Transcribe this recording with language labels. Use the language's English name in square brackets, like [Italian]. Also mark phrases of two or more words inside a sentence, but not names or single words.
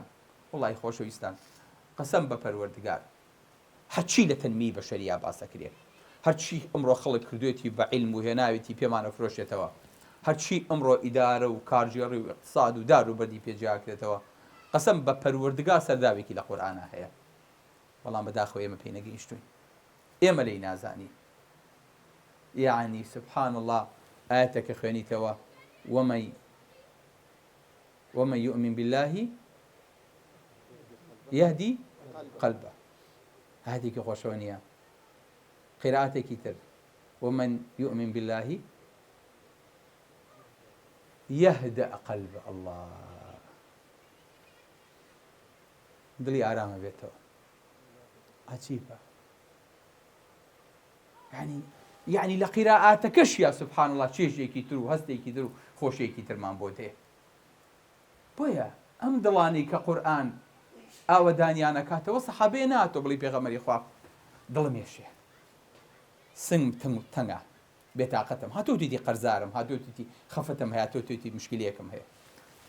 [Central Kurdish] وەڵی خۆشەویستان، قەسەم بە پەروەردگار، هەرچی لە تەنمیی بەشەریا باسەکرێت، هەرچی ئەمڕۆ خەڵک کردوێتی بە عیلم و هێناوێتی پێمانە فرۆشێتەوە، هەرچی ئەمڕۆ ئیدارە و کارژێڕی و اقتصاد و دار و بەردی پێجیاکرێتەوە، قەسەم بە پەروەردگار سەرداوێکی لە قورئانە هەیە. بەڵام بەداخەوە ئێمە پێی نەگەیشتوین، ئێمە لێی نازانی. یعنی [Arabic] سبحان الله، [Central Kurdish] ئاەتێکە خوێنیتەوە [Arabic] ومن يؤمن بالله يهدي قلبه، [Central Kurdish] هاتێکی خۆشەوە نییە. قیرائەتێکی تر [Arabic] ومن يؤمن بالله يهدأ قلبه. [Central Kurdish] الله، دڵی ئارامە بێتەوە. عجیبە. یعنی لە قیرائەتەکەش [Arabic] یا سبحان الله [Central Kurdish] چێژێکی تر و هەستێکی تر و خۆشێکی ترمان بۆ دێ. بۆیە ئەم دڵانی کە قورئان ئاوەدانیانەکاتەوە سەحابەیە ناتۆ بڵی پێغەمبەری خوا دڵم ێشێ، سنگ تەنگە، بێتاقەتم، هاتۆ تویتی قەرزارم، هاتۆ تویتی خەفەتم هەیە، هاتۆ تویتی مشکلەیەکم هەیە.